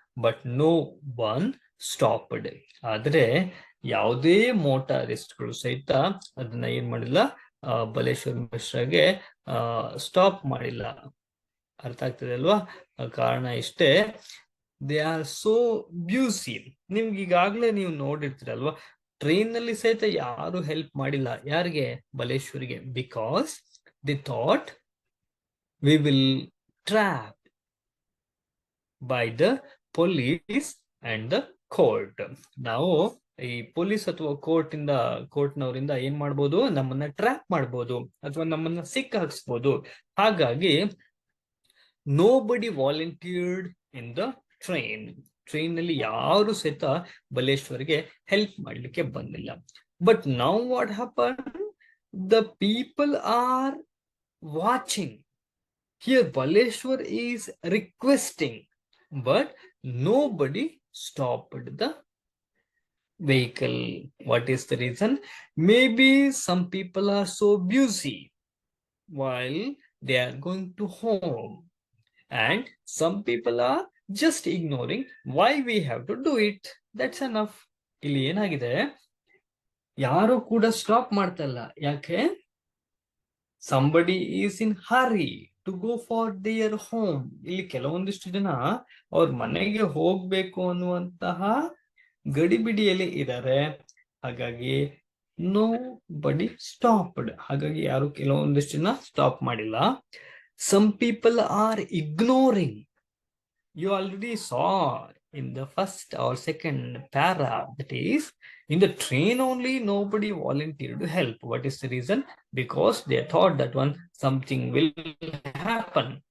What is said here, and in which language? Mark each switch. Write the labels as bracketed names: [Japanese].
[English] But no one stopped. [Kannada] ಆದ್ರೆ ಯಾವುದೇ ಮೋಟಾರಿಸ್ಟ್ಗಳು ಸಹಿತ ಅದನ್ನ ಏನ್ ಮಾಡಿಲ್ಲ, ಬಲೇಶ್ವರ್ ಮಿಶ್ರಾಗೆ ಸ್ಟಾಪ್ ಮಾಡಿಲ್ಲ. ಅರ್ಥ ಆಗ್ತದೆ ಅಲ್ವಾ? ಕಾರಣ ಇಷ್ಟೇ, [English] They are so busy. [Kannada] ನಿಮ್ಗೆ ಈಗಾಗ್ಲೇ ನೀವು ನೋಡಿರ್ತೀರಲ್ವಾ, ಟ್ರೈನ್ ನಲ್ಲಿ ಸಹಿತ ಯಾರು ಹೆಲ್ಪ್ ಮಾಡಿಲ್ಲ. ಯಾರಿಗೆ? ಬಲೇಶ್ವರಿಗೆ. [English] Because they thought we will trap by the police and the court. [Kannada] ನಾವು ಈ ಪೊಲೀಸ್ ಅಥವಾ ಕೋರ್ಟ್ನವರಿಂದ ಏನ್ ಮಾಡ್ಬೋದು? ನಮ್ಮನ್ನ ಟ್ರ್ಯಾಪ್ ಮಾಡ್ಬೋದು ಅಥವಾ ನಮ್ಮನ್ನ ಸಿಕ್ಕ ಹಾಕ್ಸ್ಬೋದು. ಹಾಗಾಗಿ [English] Nobody volunteered in the train. [Kannada] Train ನಲ್ಲಿ ಯಾರು ಸಹಿತ ಬಲೇಶ್ವರ್ಗೆ ಹೆಲ್ಪ್ ಮಾಡ್ಲಿಕ್ಕೆ ಬಂದಿಲ್ಲ. [English] But now what happen? The people are watching. Here Baleshwar is requesting, but nobody stopped the vehicle. What is the reason? Maybe some people are so busy while they are going to home, and some people are just ignoring why we have to do it. That's enough. [Kannada] ಇಲ್ಲಿ ಏನಾಗಿದೆ, ಯಾರು ಕೂಡ stop ಮಾಡ್ತಾ ಇಲ್ಲ. ಯಾಕೆ? [English] somebody is in hurry to go for their home. [Kannada] ಇಲ್ಲಿ ಕೆಲವೊಂದಿಷ್ಟು ಜನ ಅವ್ರ ಮನೆಗೆ ಹೋಗ್ಬೇಕು ಅನ್ನುವಂತಹ ಗಡಿಬಿಡಿಯಲ್ಲಿ ಇದ್ದಾರೆ. ಹಾಗಾಗಿ [English] Nobody stopped. [Kannada] ಹಾಗಾಗಿ ಯಾರು ಕೆಲವೊಂದಿಷ್ಟು ಜನ ಸ್ಟಾಪ್ ಮಾಡಿಲ್ಲ. [English] Some people are ignoring. You already saw in the first or second para, that is, in the train only nobody volunteered to help. What is the reason? Because they thought that something will happen.